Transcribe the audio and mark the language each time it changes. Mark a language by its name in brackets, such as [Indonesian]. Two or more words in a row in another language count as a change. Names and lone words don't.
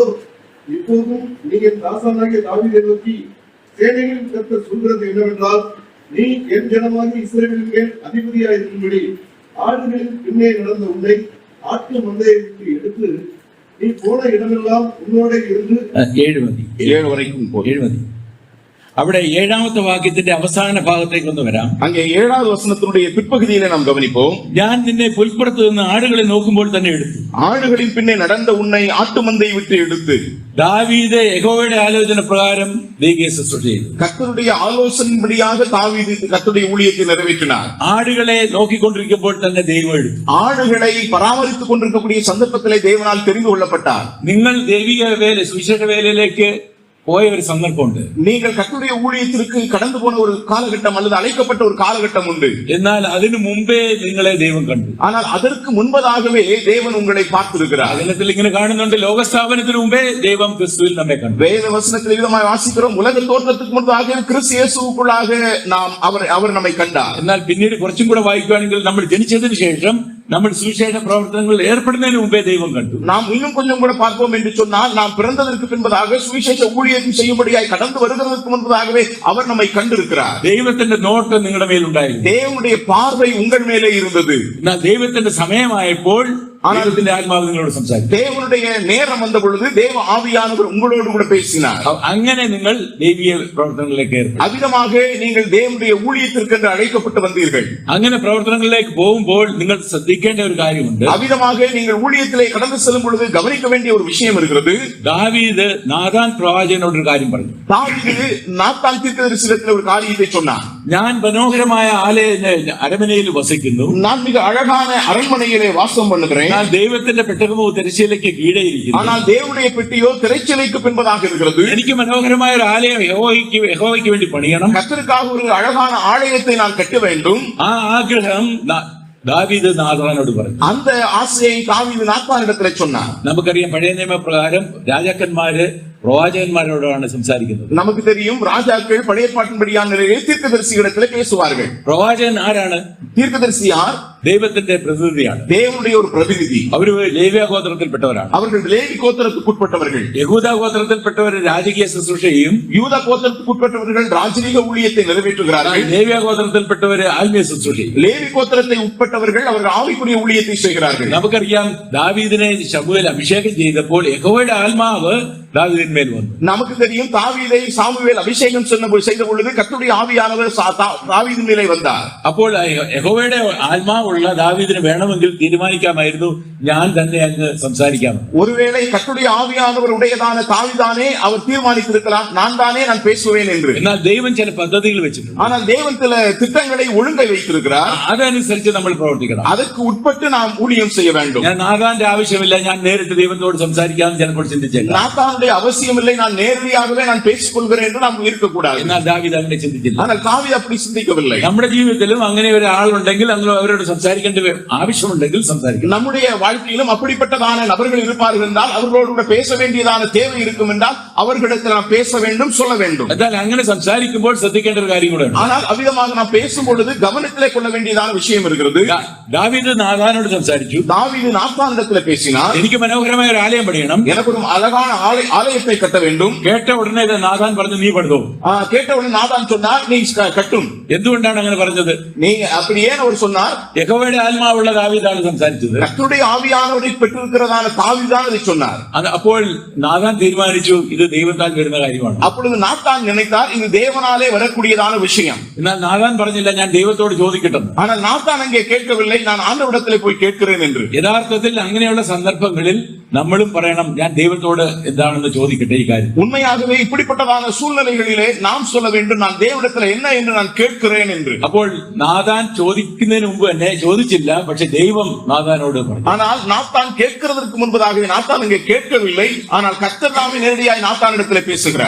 [Tamil] இப்போதும் நீ என் தாசனாகிய தாவீதை நோக்கி, சேனைகளின் கர்த்தர் சொல்கிறது என்னவென்றால், நீ என் ஜனமாகிய இஸ்ரவேலின் மேல் அதிபதியாயிருக்கும்படி ஆடுகளின் பின்னே நடந்த உன்னை ஆட்டு மந்தையை விட்டு எடுத்து நீ போன இடமெல்லாம் உன்னோட இருந்து [Malayalam] 7 മതി. [Tamil] 7 வரைக்கும் போய் [Malayalam] 7 മതി. അവിടെ 7ാമത്തെ വാക്യത്തിന്റെ അവസാന ഭാഗത്തേക്ക് ഒന്ന് വരാം. [Tamil] அங்கே 7வது வசனத்தினுடைய பிற்பகுதியிலே நாம் கவனிப்போம். [Malayalam] ഞാൻ നിന്നെ പുൽപ്പുറത്ത് നിന്ന് ആടുകളെ നോക്കുമ്പോൾ തന്നെ എടുത്തു. [Tamil] ஆடுகளின் பின்னே நடந்த உன்னை ஆட்டு மந்தை விட்டு எடுத்து. [Malayalam] ദാവീദ് യഹോവയുടെ ആലോചന പ്രകാരം ദൈവീക ശുശ്രൂഷ ചെയ്തു. [Tamil] கர்த்தருடைய ஆலோசனையின்படியாக தாவீது கர்த்தருடைய ஊழியத்தை நிறைவேற்றினார். [Malayalam] ആടുകളെ നോക്കിക്കൊണ്ടിരിക്കുമ്പോൾ തന്നെ ദൈവം എടുത്തു. [Tamil] ஆடுகளை பராமரித்துக் கொண்டிருக்கக்கூடிய சந்தர்ப்பத்திலே தேவனால் தெரிந்து கொள்ளப்பட்டார். [Malayalam] നിങ്ങൾ ദൈവിക വേല സുവിശേഷ വേലയിലേക്ക് [Tamil] போய ஒரு சந்தர்ப்பம் உண்டு. நீங்கள் கர்த்தருடைய ஊழியத்திற்கு கடந்து போன ஒரு காலகட்டம் அல்லது அழைக்கப்பட்ட ஒரு காலகட்டம் உண்டு. [Malayalam] എന്നാൽ അതിനു മുമ്പേ നിങ്ങളെ ദൈവം കണ്ടു. [Tamil] ஆனால் அதற்கு முன்பதாகவே தேவன் உங்களை பார்த்திருக்கிறார். [Malayalam] വചനത്തിൽ ഇങ്ങനെ കാണുന്നുണ്ട്, ലോകസ്ഥാപനത്തിന് മുമ്പേ ദൈവം ക്രിസ്തുവിൽ നമ്മെ കണ്ടു. [Tamil] வேத வசனத்தில் விதமாய் வாசிக்கிறோம், உலக தோற்றத்துக்கு முன்பதாக கிறிஸ்து இயேசுவுக்குள்ளாக நாம் அவர் நம்மை கண்டார். [Malayalam] എന്നാൽ പിന്നീട് കുറച്ചും കൂടെ വായിക്കുകയാണെങ്കിൽ നമ്മൾ ജനിച്ചതിന് ശേഷം നമ്മൾ സുവിശേഷ പ്രവർത്തനങ്ങളിൽ ഏർപ്പെടുന്നതിന് മുമ്പേ ദൈവം കണ്ടു. [Tamil] நாம் இன்னும் கொஞ்சம் கூட பார்ப்போம் என்று சொன்னால், நாம் பிறந்ததற்கு பின்பதாக சுவிசேஷ ஊழியத்தை செய்யும்படியாய் கடந்து வருகிறதற்கு முன்பதாகவே அவர் நம்மை கண்டிருக்கிறார். [Malayalam] ദൈവത്തിന്റെ നോട്ടം നിങ്ങളുടെ മേലുണ്ടായിരുന്നു. [Tamil] தேவனுடைய பார்வை உங்கள் மேலே இருந்தது. [Malayalam] എന്നാൽ ദൈവത്തിന്റെ സമയമായപ്പോൾ ആനന്ദത്തിന്റെ ആത്മാവ് നിങ്ങളോട് സംസാരിച്ചു. [Tamil] தேவனுடைய நேரம் வந்த பொழுது தேவ ஆவியானவர் உங்களோடு கூட பேசினார். [Malayalam] അങ്ങനെ നിങ്ങൾ ദൈവീയ പ്രവർത്തനങ്ങളിലേക്ക് ഏർപ്പെടും. [Tamil] அவ்விதமாக நீங்கள் தேவனுடைய ஊழியத்திற்கு அழைக்கப்பட்டு வந்தீர்கள். [Malayalam] അങ്ങനെ പ്രവർത്തനങ്ങളിലേക്ക് പോകുമ്പോൾ നിങ്ങൾ ശ്രദ്ധിക്കേണ്ട ഒരു കാര്യമുണ്ട്. [Tamil] அவ்விதமாக நீங்கள் ஊழியத்திலே கடந்து செல்லும் பொழுது கவனிக்க வேண்டிய ஒரு விஷயம் இருக்கிறது. [Malayalam] ദാവീദ് നാഥാൻ പ്രവാചകനോട് ഒരു കാര്യം പറഞ്ഞു. [Tamil] தாவீது நாத்தான் தீர்க்கதரிசியிடத்தில் ஒரு காரியத்தை சொன்னார். [Malayalam] ഞാൻ മനോഹരമായ അരമനയിൽ വസിക്കുന്നു, [Tamil] நான் மிக அழகான அரண்மனையிலே வாசம் பண்ணுகிறேன். [Malayalam] എന്നാൽ ദൈവത്തിന്റെ പെട്ടകമോ തിരശ്ശീലയ്ക്ക് കീഴെയിരിക്കുന്നു. [Tamil] ஆனால் தேவனுடைய பெட்டியோ திரைச்சலைக்கு பின்பதாக இருக்கிறது. [Malayalam] എനിക്ക് മനോഹരമായ ഒരു ആലയം യഹോവയ്ക്ക് വേണ്ടി പണിയണം. [Tamil] கர்த்தருக்காக ஒரு அழகான ஆலயத்தை நான் கட்ட வேண்டும். [Malayalam] ആ ആഗ്രഹം ദാവീദ് നാഥാനോട് പറഞ്ഞു. [Tamil] அந்த ஆசையை தாவீது நாத்தானிடத்திலே சொன்னார். [Malayalam] നമുക്കറിയാം, പഴയ നിയമപ്രകാരം രാജാക്കന്മാര് പ്രവാചകന്മാരോടാണ് സംസാരിക്കുന്നത്. [Tamil] நமக்கு தெரியும், ராஜாக்கள் பழைய பாட்டின்படியான நிலையில் தீர்க்கதரிசிகளிடத்திலே பேசுவார்கள். [Malayalam] പ്രവാചകൻ ആരാണ്? [Tamil] தீர்க்கதரிசி யார்? [Malayalam] ദൈവത്തിന്റെ പ്രതിനിധിയാണ്. [Tamil] தேவனுடைய ஒரு பிரதிநிதி. [Malayalam] അവര് ലേവ്യ ഗോത്രത്തിൽപ്പെട്ടവരാണ്. [Tamil] அவர்கள் லேவி கோத்திரத்துக்குட்பட்டவர்கள். [Malayalam] യഹൂദ ഗോത്രത്തിൽപ്പെട്ടവർ രാജകീയ ശുശ്രൂഷയും, [Tamil] யூத கோத்திரத்துக்குட்பட்டவர்கள் ராஜரீக ஊழியத்தை நிறைவேற்றுகிறார்கள். [Malayalam] ലേവ്യ ഗോത്രത്തിൽപ്പെട്ടവർ ആത്മീയ ശുശ്രൂഷയും. [Tamil] லேவி கோத்திரத்தை உட்பட்டவர்கள் அவர்கள் ஆவிக்குரிய ஊழியத்தை செய்கிறார்கள். [Malayalam] നമുക്കറിയാം ദാവീദിനെ ശമൂവേൽ അഭിഷേകം ചെയ്തപ്പോൾ യഹോവയുടെ ആത്മാവ് ദാവീദിന്മേൽ വന്നു. [Tamil] நமக்கு தெரியும் தாவீதை சாமுவேல் அபிஷேகம் செய்த பொழுது கர்த்தருடைய ஆவியானவர் தாவீதின் மேலே வந்தார். [Malayalam] അപ്പോൾ യഹോവയുടെ ആത്മാവുള്ള ദാവീദിന് വേണമെങ്കിൽ തീരുമാനിക്കാമായിരുന്നു ഞാൻ തന്നെ അങ്ങ് സംസാരിക്കാം. [Tamil] ஒருவேளை கர்த்தருடைய ஆவியானவர் உடையதான தாவீதானே அவர் தீர்மானித்திருக்கலாம், நான் பேசுவேன் என்று. [Malayalam] എന്നാൽ ദൈവം ചില പദ്ധതികൾ വെച്ചിട്ടുണ്ട്. [Tamil] ஆனால் தேவன் சில திட்டங்களை ஒழுங்கை வைத்திருக்கிறார். [Malayalam] അതനുസരിച്ച് നമ്മൾ പ്രവർത്തിക്കണം. [Tamil] அதற்கு உட்பட்டு நாம் ஊழியம் செய்ய வேண்டும். [Malayalam] ഞാൻ നാഥാന്റെ ആവശ്യമില്ല, ഞാൻ നേരിട്ട് ദൈവത്തോട് സംസാരിക്കാമെന്ന് ചിലപ്പോൾ ചിന്തിച്ചേക്കാം. [Tamil] நாத்தானுடைய அவசியம் இல்லை, நான் நேரடியாகவே நான் பேசிக் கொள்கிறேன் என்று நாம் இருக்கக்கூடாது. [Malayalam] എന്നാൽ ദാവീദ് അങ്ങനെ ചിന്തിച്ചില്ല. [Tamil] ஆனால் தாவீது அப்படி சிந்திக்கவில்லை. [Malayalam] നമ്മുടെ ജീവിതത്തിലും അങ്ങനെ ഒരാളുണ്ടെങ്കിൽ അവരോട് സംസാരിക്കേണ്ട ആവശ്യമുണ്ടെങ്കിൽ സംസാരിക്കണം. [Tamil] நம்முடைய வாழ்க்கையிலும் அப்படிப்பட்டதான நபர்கள் இருப்பார்கள் என்றால் அவர்களோடு கூட பேச வேண்டியதான தேவை இருக்கும் என்றால் அவர்களிடத்தில் நாம் பேச வேண்டும், சொல்ல வேண்டும். [Malayalam] എന്നാൽ അങ്ങനെ സംസാരിക്കുമ്പോൾ ശ്രദ്ധിക്കേണ്ട ഒരു കാര്യം കൂടെ ഉണ്ട്. [Tamil] ஆனால் அவ்விதமாக நாம் பேசும் பொழுது கவனத்திலே கொள்ள வேண்டியதான விஷயம் இருக்கிறது. [Malayalam] ദാവീദ് നാഥാനോട് സംസാരിച്ചു. [Tamil] தாவீது நாத்தானிடத்தில் பேசினார், [Malayalam] എനിക്ക് മനോഹരമായ ഒരു ആലയം പണിയണം, [Tamil] எனக்கு ஒரு அழகான ஆலயத்தை கட்ட வேண்டும். [Malayalam] കേട്ട ഉടനെ നാഥാൻ പറഞ്ഞു നീ പണിതോ. [Tamil] கேட்டவுடன் நாதான் சொன்னார், நீ கட்டும். [Malayalam] എന്തുകൊണ്ടാണ് അങ്ങനെ പറഞ്ഞത്? [Tamil] நீ அப்படி ஏன் அவர் சொன்னார்? [Malayalam] യഹോവയുടെ ആത്മാവുള്ള ദാവീദാണ് സംസാരിച്ചത്. [Tamil] கர்த்தருடைய ஆவியானவரை பெற்றிருக்கிறதான தாவீதுதான் அதை சொன்னார். [Malayalam] അപ്പോൾ നാഥാൻ തീരുമാനിച്ചു ഇത് ദൈവത്താൽ വരുന്ന കാര്യമാണ്. [Tamil] அப்பொழுது நாத்தான் நினைத்தார், இது தேவனாலே வரக்கூடியதான விஷயம். [Malayalam] എന്നാൽ നാഥാൻ പറഞ്ഞില്ല ഞാൻ ദൈവത്തോട് ചോദിക്കട്ടെ. [Tamil] ஆனால் நாத்தான் அங்கே கேட்கவில்லை, நான் ஆண்டவரிடத்திலே போய் கேட்கிறேன் என்று. [Malayalam] യഥാർത്ഥത്തിൽ അങ്ങനെയുള്ള സന്ദർഭങ്ങളിൽ നമ്മളും പറയണം ഞാൻ ദൈവത്തോട് എന്താണെന്ന് ചോദിക്കട്ടെ ഈ കാര്യം. [Tamil] உண்மையாகவே இப்படிப்பட்டதான சூழ்நிலைகளிலே நாம் சொல்ல வேண்டும், நான் தேவனிடத்தில் என்ன என்று நான் கேட்கிறேன் என்று. [Malayalam] അപ്പോൾ നാഥാൻ ചോദിക്കുന്നതിന് മുമ്പ് എന്നെ ചോദിച്ചില്ല, പക്ഷെ ദൈവം നാഥാനോട് പറഞ്ഞു. [Tamil] ஆனால் நாத்தான் கேட்கிறதற்கு முன்பதாகவே நாத்தான் இங்கே கேட்கவில்லை, ஆனால் கர்த்தர் தாமே நேரடியாய் நாத்தானிடத்திலே பேசுகிறார்.